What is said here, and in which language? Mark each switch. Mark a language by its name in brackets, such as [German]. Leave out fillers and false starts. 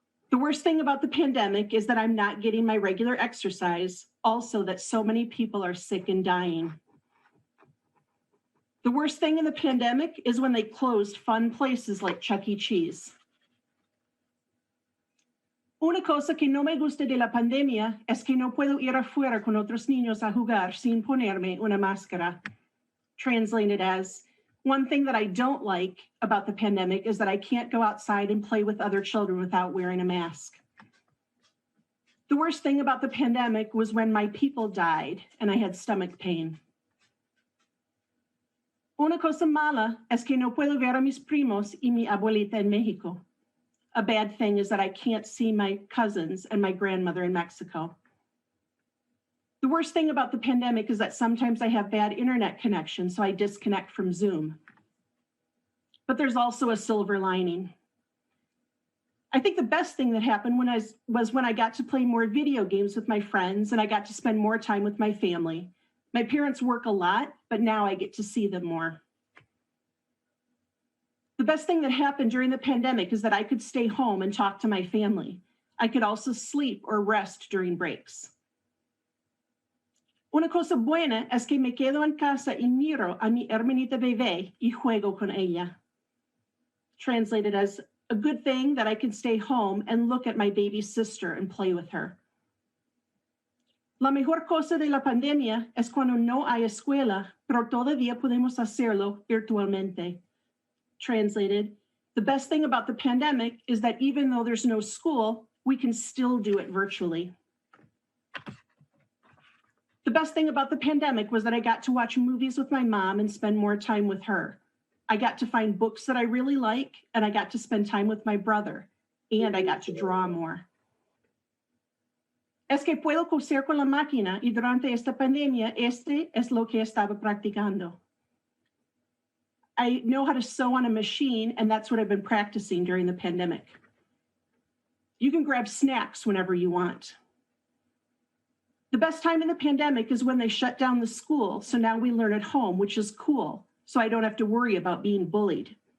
[English] The worst thing about the pandemic is that I'm not getting my regular exercise, also that so many people are sick and dying. The worst thing in the pandemic is when they closed fun places like Chuck E. Cheese. [Spanish] Una cosa que no me gusta de la pandemia es que no puedo ir afuera con otros niños a jugar sin ponerme una máscara. [English] Translated as, one thing that I don't like about the pandemic is that I can't go outside and play with other children without wearing a mask. The worst thing about the pandemic was when my people died and I had stomach pain. [Spanish] Una cosa mala es que no puedo ver a mis primos y mi abuelita en México. [English] A bad thing is that I can't see my cousins and my grandmother in Mexico. The worst thing about the pandemic is that sometimes I have bad internet connection, so I disconnect from Zoom. But there's also a silver lining. I think the best thing that happened was when I got to play more video games with my friends and I got to spend more time with my family. My parents work a lot, but now I get to see them more. The best thing that happened during the pandemic is that I could stay home and talk to my family. I could also sleep or rest during breaks. [Spanish] Una cosa buena es que me quedo en casa y miro a mi hermanita bebé y juego con ella. [English] Translated as, a good thing that I can stay home and look at my baby sister and play with her. [Spanish] La mejor cosa de la pandemia es cuando no hay escuela, pero todavía podemos hacerlo virtualmente. [English] Translated, the best thing about the pandemic is that even though there's no school, we can still do it virtually. The best thing about the pandemic was that I got to watch movies with my mom and spend more time with her. I got to find books that I really like, and I got to spend time with my brother, and I got to draw more. [Spanish] Es que puedo coser con la máquina y durante esta pandemia, este es lo que estaba practicando. [English] I know how to sew on a machine, and that's what I've been practicing during the pandemic. You can grab snacks whenever you want. The best time in the pandemic is when they shut down the school, so now we learn at home, which is cool, so I don't have to worry about being bullied.